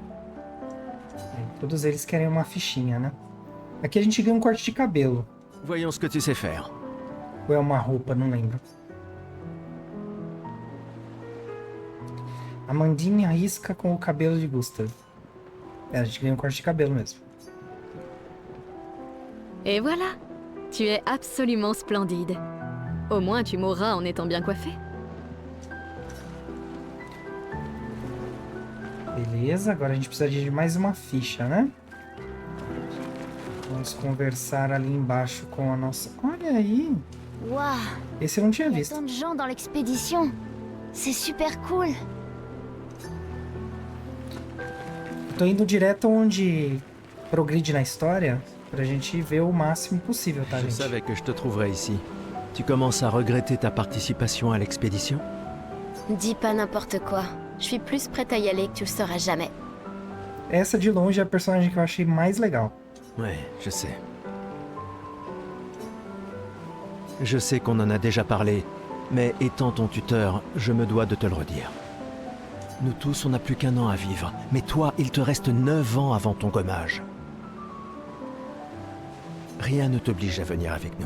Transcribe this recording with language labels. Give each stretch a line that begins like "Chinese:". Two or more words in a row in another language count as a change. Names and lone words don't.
Portuguese: Todos eles querem uma fichinha, né? Aqui a gente ganha um corte de cabelo.
French: Voyons ce que tu sais faire.
Portuguese: Ou é uma roupa, não lembro. Amandine arrisca com o cabelo de Gustav. É, a gente ganha um corte de cabelo mesmo.
French: Et voilà. Tu es absolument splendide. Au moins tu mourras en étant bien coiffé.
Portuguese: Beleza, agora a gente precisa de mais uma ficha, né? Vamos conversar ali embaixo com a nossa... Olha aí!
French: Waouh,
Portuguese: Esse eu não tinha
French: il y a
Portuguese: visto.
French: tant de gens dans l'expédition. C'est super cool.
Portuguese: Tô indo direto onde progride na história pra gente ver o máximo possível, tá,
French: Je
Portuguese: gente?
French: savais que je te trouverais ici. Tu commences à regretter ta participation à l'expédition? Dis pas n'importe quoi. Je suis plus prête à y aller que tu le sauras jamais.
Portuguese: Essa de longe é a personagem que eu achei mais legal.
French: Ouais, je sais. Je sais qu'on en a déjà parlé, mais étant ton tuteur, je me dois de te le redire. Nous tous, on n'a plus qu'un an à vivre, mais toi, il te reste 9 ans avant ton gommage. Rien ne t'oblige à venir avec nous.